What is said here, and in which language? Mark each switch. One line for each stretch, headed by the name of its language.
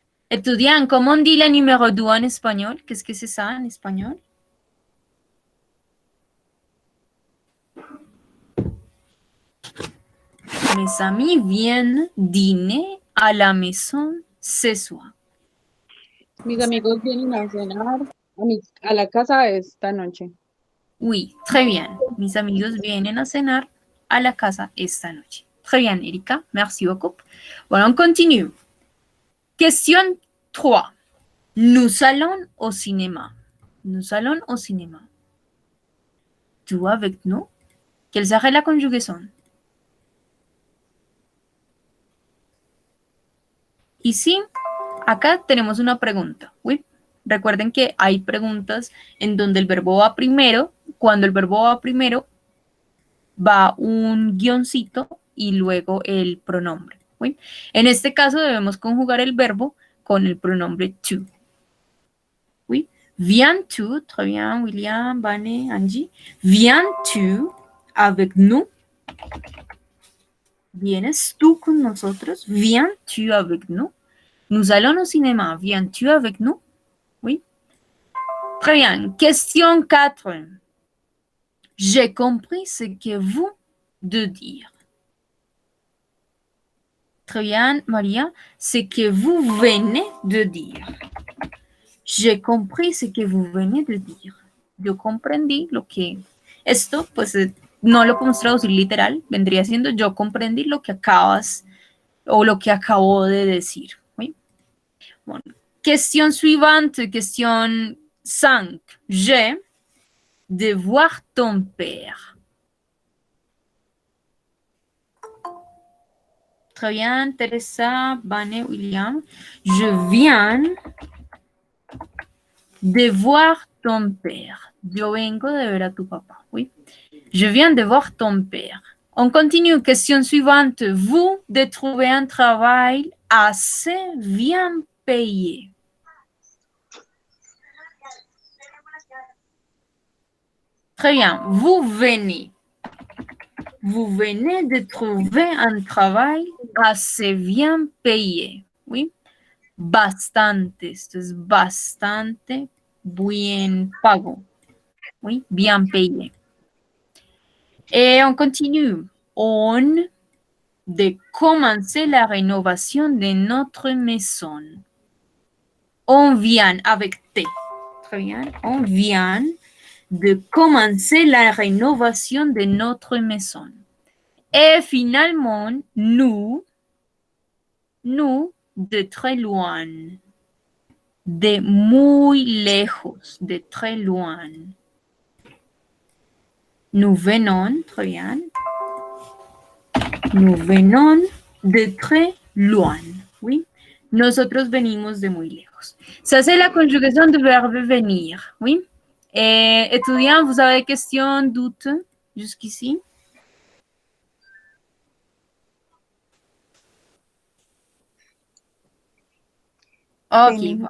French: Étudiant, comment on dit le numéro 2 en espagnol? Qu'est-ce que c'est ça en espagnol? Mes amis viennent dîner à la maison ce soir.
Spanish: Mis amigos vienen a cenar a la casa esta noche.
French: Oui, très bien.
Spanish: Mis amigos vienen a cenar à la casa esta noche.
French: Très bien, Erika. Merci beaucoup. Bon, on continue. Question 3. Nous allons au cinéma. Nous allons au cinéma. Tu avec nous? Quelle serait la conjugaison?
Spanish: Ici, acá tenemos una pregunta. ¿Sí? Recuerden que hay preguntas en donde el verbo va primero. Cuando el verbo va primero, va un guioncito y luego el pronombre. ¿Sí? En este caso debemos conjugar el verbo con el pronombre to. ¿Sí?
French: Viens-tu, très bien, William, Vane, Angie. Viens-tu avec nous?
Spanish: ¿Vienes tú con nosotros?
French: Viens-tu avec nous? Nous allons au cinéma. Viens-tu avec nous? Oui. Très bien. Question 4. J'ai compris ce que vous de dire. Très bien, Maria. Ce que vous venez de dire. J'ai compris ce que vous venez de dire.
Spanish: Yo comprendí lo que... Esto, pues, no lo podemos traducir literal. Vendría siendo yo comprendí lo que acabas o lo que acabo de decir. ¿Sí? Bueno.
French: Question suivante, question 5. J'ai de voir ton père. Très bien, Teresa, Vane, William. Je viens de voir ton père.
Spanish: Yo vengo de ver a tu papá.
French: Oui. Je viens de voir ton père. On continue. Question suivante. Vous de trouver un travail assez bien payé. Très bien. Vous venez. Vous venez de trouver un travail assez bien payé.
Spanish: Oui. Bastante. Esto es bastante bien pago.
French: Oui. Bien payé. Et on continue. On de commencer la rénovation de notre maison. On vient avec T. Très bien. On vient de commencer la rénovation de notre maison. Et finalement, nous, de très loin,
Spanish: de muy lejos,
French: de très loin. Nous venons, très bien. Nous venons de très loin. Oui.
Spanish: Nosotros venimos de muy lejos.
French: Ça, c'est la conjugaison du verbe venir. Oui. Étudiants, vous avez des questions, doutes jusqu'ici? Ok.